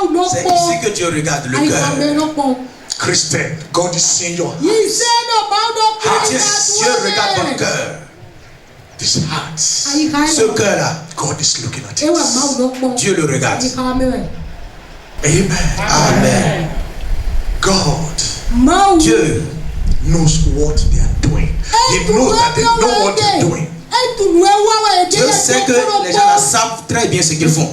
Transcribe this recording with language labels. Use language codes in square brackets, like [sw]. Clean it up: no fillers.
[fr] C'est ici que Dieu regarde le cœur. [en] Christian, God is seeing your heart. [fr] Chrétien, Dieu regarde ton cœur. [en] This heart, [fr] Ce cœur-là, [en] God is looking at it. [fr] Dieu le regarde. [en] Amen. [fr] Amen. [en] God, [fr] Dieu [en] knows what they are doing. He knows that they know what they are doing. [fr] Dieu sait que les gens là savent très bien ce qu'ils font.